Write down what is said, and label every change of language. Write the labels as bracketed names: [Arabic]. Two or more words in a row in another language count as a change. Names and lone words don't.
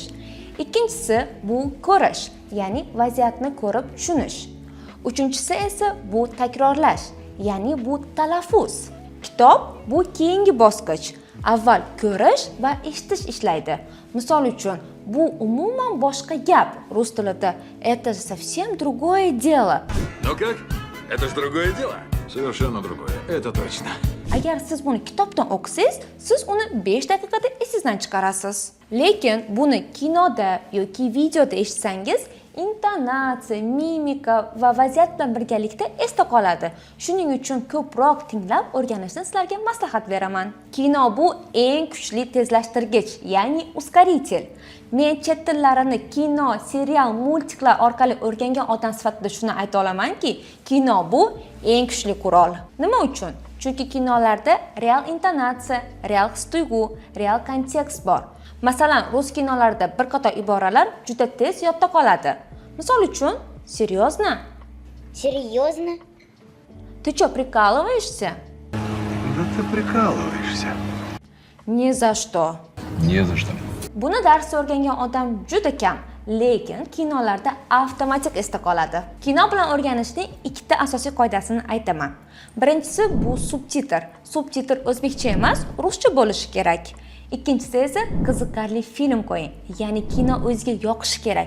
[Uzbek] Ikkinchisi bu ko'rish, ya'ni vaziyatni ko'rib tushunish. Uchinchisi esa bu takrorlash, ya'ni bu talaffuz. Kitob bu keyingi bosqich. Avval ko'rish va eshitish ishlaydi. Misol uchun, bu umuman boshqa gap rus tilida. [Russian] Это совсем другое дело. Ну как? Это ж другое дело. Совершенно другое. Это точно. [Uzbek] Agar siz buni kitobdan o'qisangiz, siz uni 5 daqiqada esingizdan chiqarasiz. Lekin buni kinoda yoki videoda eshitsangiz, intonatsiya, mimika va vaziyat bilan birgalikda esda qoladi. Shuning uchun ko'proq tinglab o'rganishni sizlarga maslahat beraman. Kino bu eng kuchli tezlashtirgich, ya'ni ускоритель. Men chet tillarini kino, serial, multiklar orqali o'rgangan odam sifatida shuni ayta olamanki, kino bu eng kuchli qurol. Nima uchun? Chunki kinolarda real intonatsiya, real his-tuyg'u, real kontekst bor. Masalan, rus kinolarida bir qator iboralar juda tez yodda qoladi. Misol uchun, [Russian] серьезно? Серьезно? Ты что, прикалываешься? Да ты прикалываешься. Ни за что. Не за что. [Uzbek] Buni darsda o'rgangan odam juda kam, lekin kinolarda avtomatik esda qoladi. Kino bilan o'rganishning ikkita asosiy qoidasini aytaman. Birinchisi bu subtitr. Subtitr o'zbekcha emas, ruscha bo'lishi kerak. Ikkinchisi esa qiziqarli film qo'ying, ya'ni kino o'ziga yoqishi kerak.